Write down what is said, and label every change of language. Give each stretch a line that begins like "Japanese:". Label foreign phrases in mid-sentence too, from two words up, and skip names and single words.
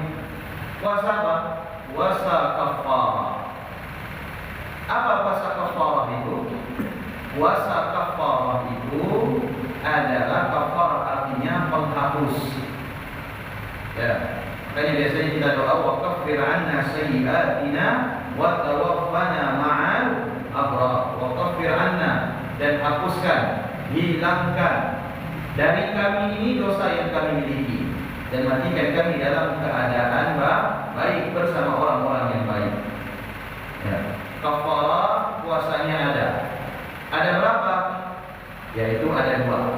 Indonesian: Puasa apa? Puasa kafarah. Apa puasa kafarah itu? Puasa kafarah itu adalah kafarah, artinya penghapus. Ya, makanya biasanya kita doa
Arabic: وكفر عنا سيئاتنا وتوفنا مع الأبرار. وكفر عنا,
Indonesian: dan hapuskan, hilangkan dari kami ini dosa yang kami miliki, dan matikan kami dalam keadaan baik bersama orang-orang yang baik. Ya. Kafarah puasanya ada. Ada berapa? Yaitu ada 2.